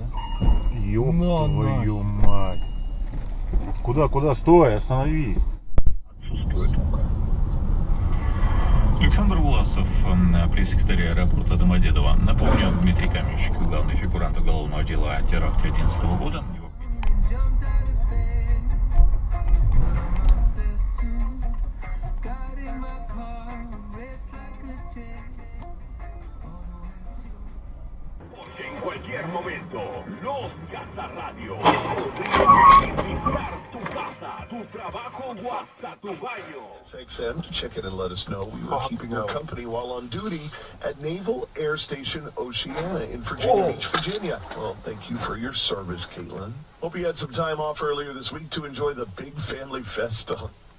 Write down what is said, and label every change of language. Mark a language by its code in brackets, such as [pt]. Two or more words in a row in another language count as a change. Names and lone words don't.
[ru] Ёб твою мать. Куда? Стой, остановись. Александр Власов, пресс-секретарь аэропорта Домодедово. Напомню, Дмитрий Каменщик, главный фигурант уголовного дела о теракте 2011 года. [es] En cualquier momento, los Cazarradios podrían visitar tu casa, tu [en] Thanks, Sam, to check in and let us know we were keeping her company while on duty at Naval Air Station Oceana in Virginia Beach, Virginia. Well, thank you for your service, Caitlin. Hope you had some time off earlier this week to enjoy the big family festa.